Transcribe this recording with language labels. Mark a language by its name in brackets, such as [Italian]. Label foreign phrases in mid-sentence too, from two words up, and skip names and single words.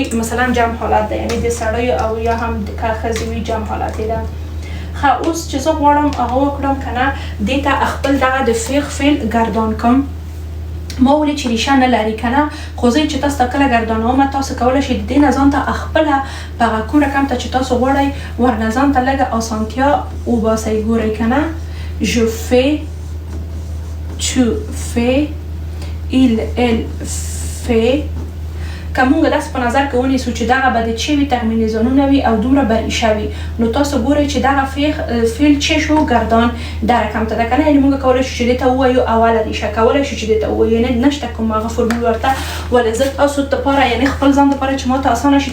[Pashto] مثلا جمع حالت ده یعنی د سړی او یا هم د ښځې وي جمع حالت ده اوس چې زه غواړم هغه وکړم کنه دې ته خپل دغه د فعل ګردان کم ما ولې چې ریشه نه لري کنه خو زه چې تاسو ته کله ګردانوم تاسو کولی شئ د دې نه ځان ته خپله په هغه کوم رقم ته چې تاسو غواړئ ورنه ځان ته لږه اسانتیا وباسئ ګورئ کنه [French] je fais tu fais il elle [Pashto] fait که مونږ داسې په نظر کې ونیسو چې دغه به د چې وي ترمینیزانونه وي او دومره به ریشه وي نو تاسو ګورئ چې دغه فعل چې شو ګردان دا رقم ته ده که نه یعنې مونږ کولی شو چې دې ته ووایو اوله ریشه کولی شو چې دې ته ووایو یعنې نشته کوم هغه فورمول ورته ولې زه تاسو دپاره یعنې خپل ځان دپاره چې ما ته اسانه شي